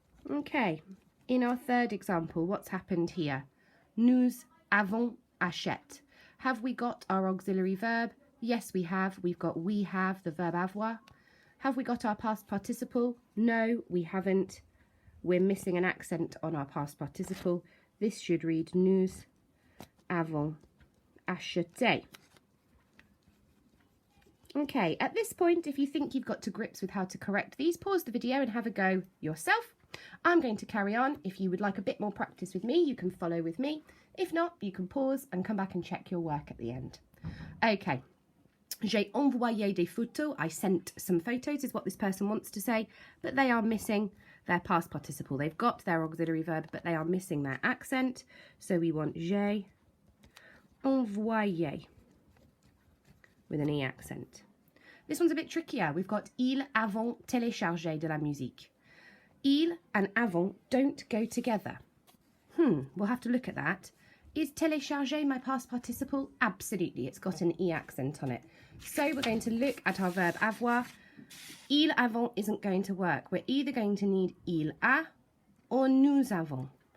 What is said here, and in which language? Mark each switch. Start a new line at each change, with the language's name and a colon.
English: Okay, in our third example, what's happened here?
French: Nous avons achète.
English: Have we got our auxiliary verb? Yes, we have. We've got we have, the verb avoir. Have we got our past participle? No, we haven't. We're missing an accent on our past participle. This should read
French: nous avons acheté.
English: Okay, at this point, if you think you've got to grips with how to correct these, pause the video and have a go yourself. I'm going to carry on. If you would like a bit more practice with me, you can follow with me. If not, you can pause and come back and check your work at the end. Okay.
French: J'ai envoyé des photos.
English: I sent some photos is what this person wants to say, but they are missing their past participle. They've got their auxiliary verb, but they are missing their accent. So we want j'ai envoyé with an E accent. This one's a bit trickier. We've got
French: ils avons téléchargé de la musique.
English: Il and avons don't go together. We'll have to look at that. Is télécharger my past participle? Absolutely, it's got an E accent on it. So we're going to look at our verb avoir.
French: Il avons
English: isn't going to work. We're either going to need
French: il a
English: or
French: nous avons.